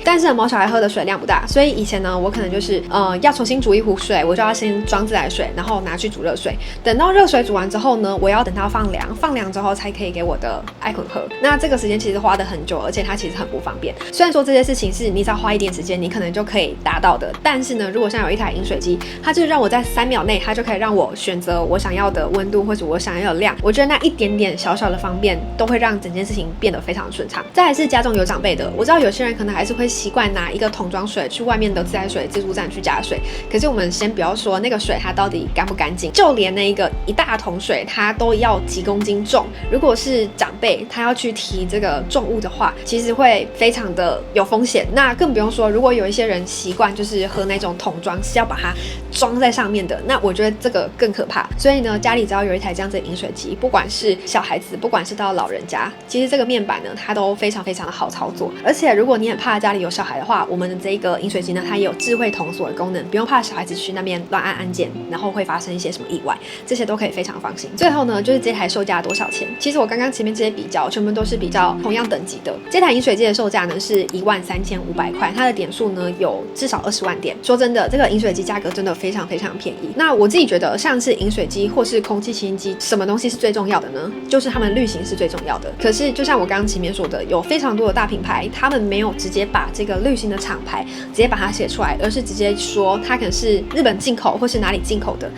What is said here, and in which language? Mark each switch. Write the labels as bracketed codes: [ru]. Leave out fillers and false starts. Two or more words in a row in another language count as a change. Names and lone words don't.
[zh] 但是毛小孩喝的水量不大，所以以前呢，我可能就是要重新煮一壺水，我就要先裝自来水，然後拿去煮热水。等到熱水煮完之後呢，我要等它放凉，放凉之後才可以給我的艾坤喝。那這個時間其實花得很久，而且它其實很不方便。雖然說這些事情是你只要花一點時間，你可能就可以達到的，但是呢，如果像有一台飲水機，它就是讓我在3秒內，它就可以讓我選擇我想要的溫度或者我想要的量。我覺得那一點點小小的方便，都會讓整件事情變得非常順暢。再來是家中有長輩的，我知道有些人可能還是會習慣拿一個桶裝水去外面的自來水自助站去加水。可是我們先不要說那個水它到底乾不乾淨，就連那個一大桶水它都要幾公斤重。如果是長輩他要去提這個重物的話，其實會非常的有風險。那更不用說，如果有一些人習慣就是喝那種桶裝，是要把它裝在上面的，那我覺得這個更可怕。所以呢，家裡只要有一台這樣子的飲水機，不管是小孩子，不管是到老人家，其實這個面板呢，它都非常非常的好操作。而且如果你很怕家裡有小孩的話，我們的這個飲水機呢，它也有智慧童鎖的功能，不用怕小孩子去那邊亂按按鍵，然後會發生一些什麼意外，這些都可以非常放心。最後呢，就是這台售價多少錢？其實我剛剛前面這些比較，全部都是比較同樣等級的。這台飲水機的售價呢是13500塊，它的點數呢有至少20萬點。說真的，這個飲水機價格真的非常非常便宜。那我自己覺得，像是飲水機或是空氣清新機，什麼東西是最重要的呢？就是它們濾芯是最重要的。可是就像我剛刚前面說的，有非常多的大品牌，他們沒有直接把這個濾芯的廠牌直接把它寫出來，而是直接說它可能是日本進口或是哪裡進口的。